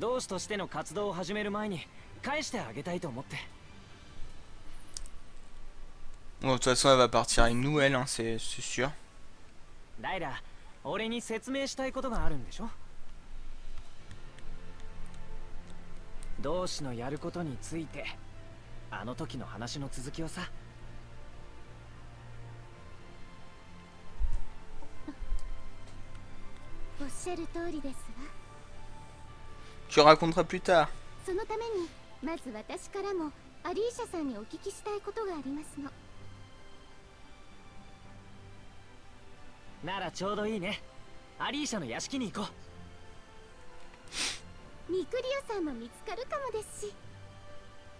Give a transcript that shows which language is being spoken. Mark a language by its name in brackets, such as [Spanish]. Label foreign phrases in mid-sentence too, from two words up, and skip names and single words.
[Japanese] 同志としての活動を始める前に返してあげたいと思って。 [French] Bon, de toute façon, elle va partir avec nous, elle, hein, c'est sûr. [Japanese] ライラ、俺に説明したいことがあるんでしょ。同志のやることについて、あの時の話の続きをさ。 [French] Tu raconteras plus tard. [Japanese] そのためにまず私からもアリーシャさんにお聞きしたいことがありますの。ならちょうどいいね。アリーシャの屋敷に行こう。ミクリオさんも見つかるかもですし。